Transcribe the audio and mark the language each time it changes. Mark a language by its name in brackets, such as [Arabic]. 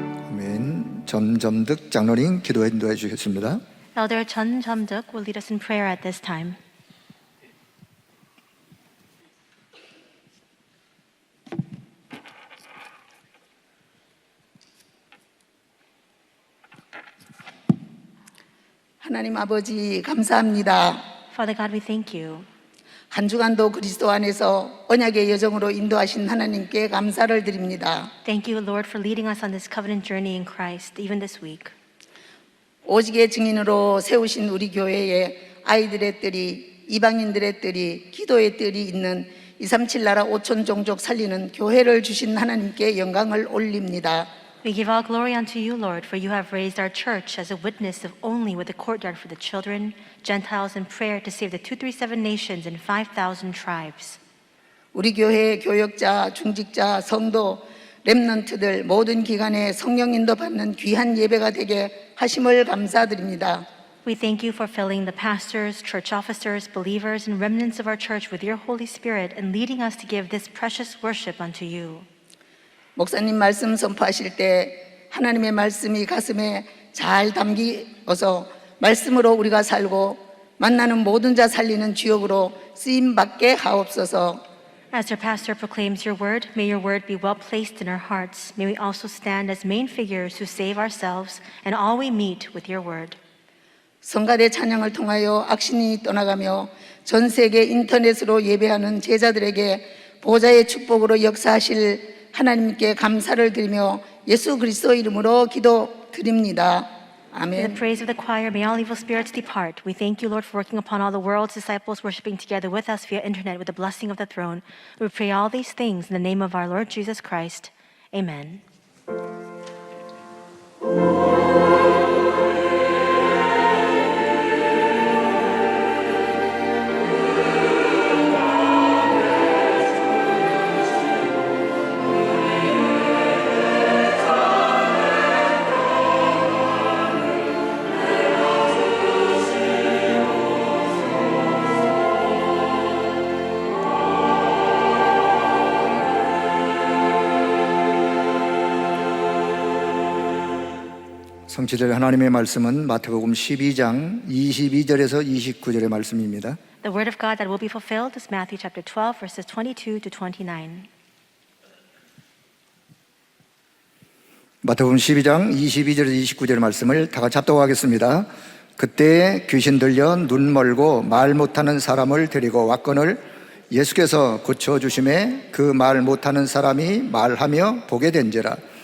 [Korean] 아멘. 점점득 장로님 기도해 인도해 주겠습니다. [English] Elder Chun Jamduk will lead us in prayer at this time. [Korean] 하나님 아버지 감사합니다. [English] Father God, we thank you. [Korean] 한 주간도 그리스도 안에서 언약의 여정으로 인도하신 하나님께 감사를 드립니다. [English] Thank you, Lord, for leading us on this covenant journey in Christ, even this week. [Korean] 오직의 증인으로 세우신 우리 교회에 아이들의 뜰이, 이방인들의 뜰이, 기도의 뜰이 있는 237 나라 5천 종족 살리는 교회를 주신 하나님께 영광을 올립니다. [English] We give all glory unto you, Lord, for you have raised our church as a witness of only with a courtyard for the children, Gentiles, and prayer to save the 237 nations and 5,000 tribes. [Korean] 우리 교회의 교역자, 중직자, 성도, 렘넌트들 모든 기관에 성령 인도 받는 귀한 예배가 되게 하심을 감사드립니다. [English] We thank you for filling the pastors, church officers, believers, and remnants of our church with your Holy Spirit and leading us to give this precious worship unto you. [Korean] 목사님 말씀 선포하실 때 하나님의 말씀이 가슴에 잘 담기어서 말씀으로 우리가 살고 만나는 모든 자 살리는 주역으로 쓰임받게 하옵소서. [English] As your pastor proclaims your word, may your word be well placed in our hearts. May we also stand as main figures who save ourselves and all we meet with your word. [Korean] 성가대 찬양을 통하여 악신이 떠나가며 전 세계 인터넷으로 예배하는 제자들에게 보좌의 축복으로 역사하실 하나님께 감사를 드리며 예수 그리스도 이름으로 기도드립니다. [English] In the [Korean] 아멘. [English] praise of the choir, may all evil spirits depart. We thank you, Lord, for working upon all the world's disciples, worshiping together with us via internet with the blessing of the throne. We pray all these things in the name of our Lord Jesus Christ. Amen. [Korean] 성취될 하나님의 말씀은 마태복음 12장 22절에서 29절의 말씀입니다. [English] The word of God that will be fulfilled is Matthew chapter 12, verses 22 to 29. [Korean] 마태복음 12장 22절에서 29절의 말씀을 다 같이 합독하겠습니다. 그때 귀신 들려 눈 멀고 말 못하는 사람을 데리고 왔거늘 예수께서 고쳐주심에 그 말 못하는 사람이 말하며 보게 된지라.